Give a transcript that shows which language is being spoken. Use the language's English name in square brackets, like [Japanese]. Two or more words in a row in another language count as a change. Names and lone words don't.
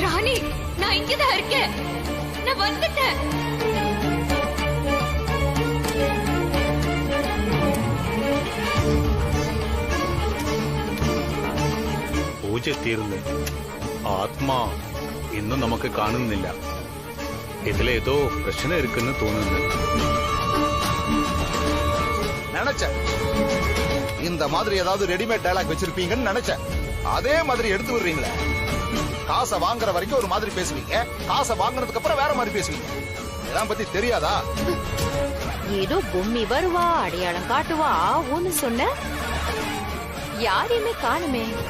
[Tamil] ராணி, நான் இங்கதான் இருக்கேன். நான் வந்துட்டேன். [Malayalam] പൂജ തീർന്ന് ആത്മാ ഇന്നും നമുക്ക് കാണുന്നില്ല. ഇതിലേതോ പ്രശ്നം ഇരിക്കുന്നു തോന്നുന്നു. [Tamil] நினைச்சேன் இந்த மாதிரி ஏதாவது ரெடிமேட் டயலாக் வச்சிருப்பீங்கன்னு நினைச்சேன். அதே மாதிரி எடுத்து விடுறீங்களே. காசை வாங்குற வரைக்கும் ஒரு மாதிரி பேசுவீங்க, காசை வாங்குனதுக்கு அப்புறம் வேற மாதிரி பேசுவீங்க. இதெல்லாம் பத்தி தெரியாதா? ஏதோ பொம்மி வருவா, அடையாளம் காட்டுவா, ஒன்னு சொன்ன யாரையுமே காணுமே.